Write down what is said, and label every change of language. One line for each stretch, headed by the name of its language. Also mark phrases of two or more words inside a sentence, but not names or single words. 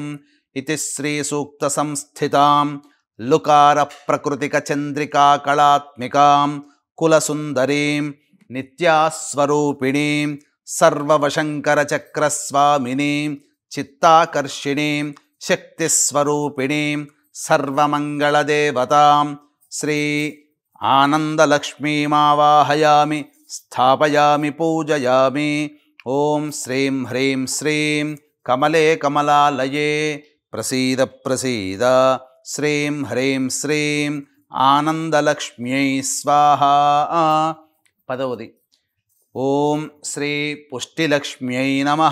Sanskrit: इति श्री सूक्त संस्थितां लुकार प्रकृतिक चंद्रिका कलात्मिकां कुलसुंदरीं नित्यास्वरूपिणीं सर्ववशंकर चक्रस्वामिनीं चित्ताकर्षिणीं शक्तिस्वरूपिणीं सर्वमंगलदेवतां श्री आनंदलक्ष्मीमावाहयामि स्थापयामि पूजयामि। ఓం శ్రీం హ్రీం శ్రీం కమలే కమలాలయే ప్రసీద ప్రసీద శ్రీం హ్రీం శ్రీం ఆనందలక్ష్మ్యై స్వాహ. 10వది ఓం శ్రీ పుష్టిలక్ష్మ్యై నమః.